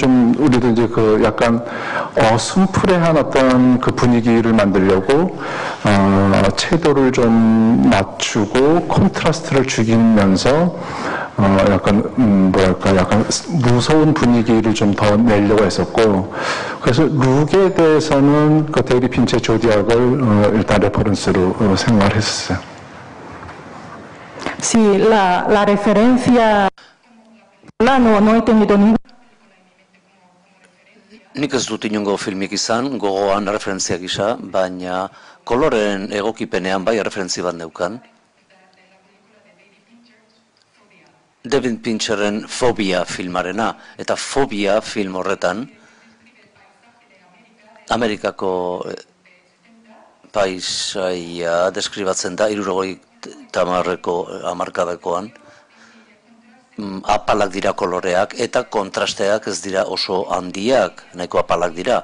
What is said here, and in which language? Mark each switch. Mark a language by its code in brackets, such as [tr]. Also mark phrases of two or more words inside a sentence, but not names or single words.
[ko] 좀 우리도 이제 그 약간 어슴푸레한 어떤 그 분위기를 만들려고 채도를 좀 낮추고 콘트라스트를 죽이면서 약간 약간 무서운 분위기를 좀 더 내려고 했었고 그래서 룩에 대해서는 그 데이비 핀처의 조디악을 일단 레퍼런스로 생각을 했었어요. [es] Sí, la referencia no he tenido ningún. [eu] Nik ez dut inongo filmik izan, gogoan referentzia gisa, baina koloren egokipenean bai referentzi bat neukan. David Fincherren Fobia filmarena, eta Fobia film horretan Amerikako paisaia deskribatzen da, 70 hamarkadakoan, apalak dira koloreak, eta kontrasteak ez dira oso handiak, nahiko apalak dira.